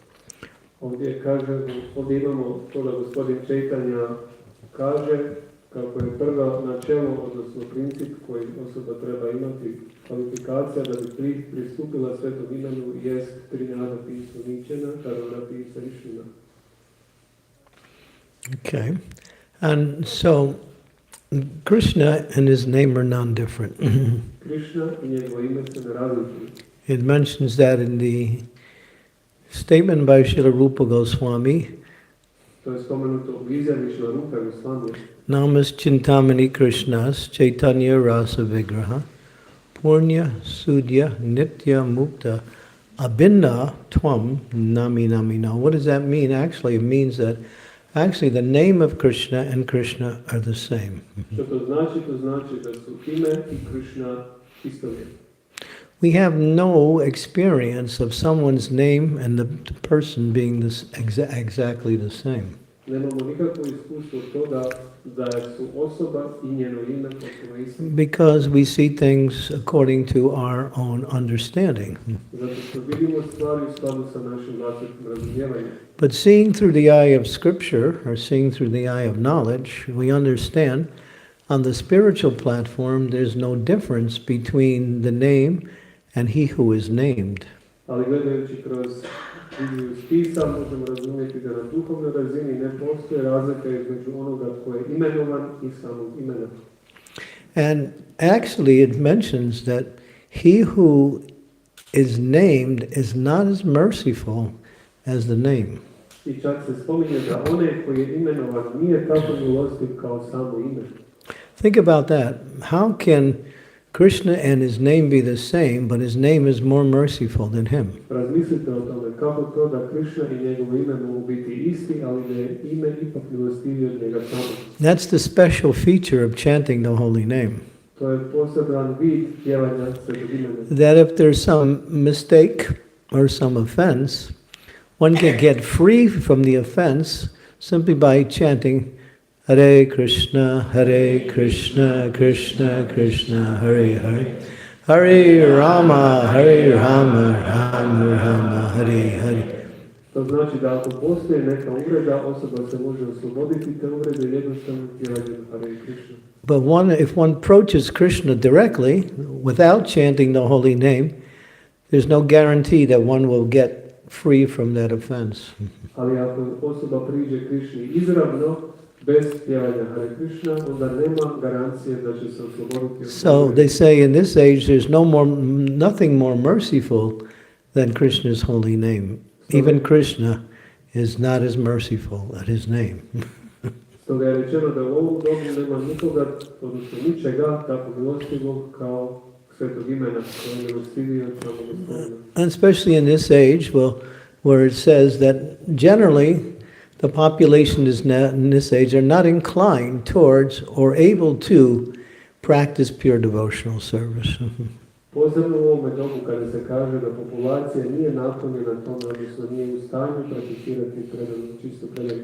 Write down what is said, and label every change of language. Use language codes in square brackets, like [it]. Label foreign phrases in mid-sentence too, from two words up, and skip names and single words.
[hr] Ovdje imamo to da gospodin Čejtanja kaže kako je prvo načelo, odnosno princip koji osoba treba imati, kvalifikacija da bi pristupila svetom imenu jest trinjada pisu ničena, čarovna pisa išina. [en] Okay. And so Krishna and his name are non-different. [hr] Krishna I njegovo ime se ne razlikuju. [en] It mentions that in the statement by Srila Rupa Goswami, [hr] To je spomenuto u izjavi Srila Rupa Goswami. [sa] नामस् चिन्तामणि कृष्णस् चैतन्य रस विग्रह पूर्ण्य सुद्य नित्य मुक्त अभिन्न त्वम् नमि नमि. [en] Now what does that mean? Actually, it means that actually the name of Krishna and Krishna are the same. [hr] Što to znači? To znači da su ime I Krishna istovjetni. [en] We have no experience of someone's name and the person being exactly the same. [hr] Nemamo nikakvo iskustvo toga da su osoba I njeno ime potpuno isto. [en] Because we see things according to our own understanding. [hr] Zato što vidimo stvari u skladu sa našim vlastitim razumijevanjem. [en] But seeing through the eye of scripture, or seeing through the eye of knowledge, we understand on the spiritual platform there's no difference between the name and he who is named. [hr] Ali gledajući kroz viziju spisa možemo razumjeti da na duhovnoj razini ne postoje razlika između onoga tko je imenovan I samog imena. [en] And actually it mentions that he who is named is not as merciful as the name. [hr] I čak se spominje da onaj koji je imenovan nije tako milostiv kao samo ime. [en] Think about that. How can Krishna and his name be the same, but his name is more merciful than him? [hr] Razmislite o tome kako to da Krishna I njegovo ime mogu biti isti, ali da je ime ipak milostivije od njega samog. [en] That's the special feature of chanting the holy name. [hr] To je poseban vid pjevanja svetog imena. [en] That if there's some mistake or some offense, one can get free from the offense simply by chanting Hare Krishna, Krishna Krishna, Hare Hare, Hare Rama, Rama Rama, Hare Hare. [hr] To znači da ako postoji neka uvreda, osoba se može osloboditi te uvrede jednostavno pjevanjem Hare Krishna. [en] But if one approaches Krishna directly, without chanting the holy name, there's no guarantee that one will get free from that offense. [hr] Ali ako osoba priđe Krishni izravno, bez pjevanja Hare Krishna, onda nema garancije da će se osloboditi. [en] So they say in this age there's nothing more merciful than Krishna's holy name. Even Krishna is not as merciful at his name. [hr] Stoga je rečeno da u ovom dobu nema nikoga, odnosno ničega tako milostivog kao svetog imena, koje je milostivije od samog Gospodina. [en] And especially in this age, where it says that generally the population in this age are not inclined towards or able to practice pure devotional service. [hr] Posebno u ovome dobu kada se kaže da populacija nije naklonjena tome, odnosno nije u stanju prakticirati predanu, čisto predanu.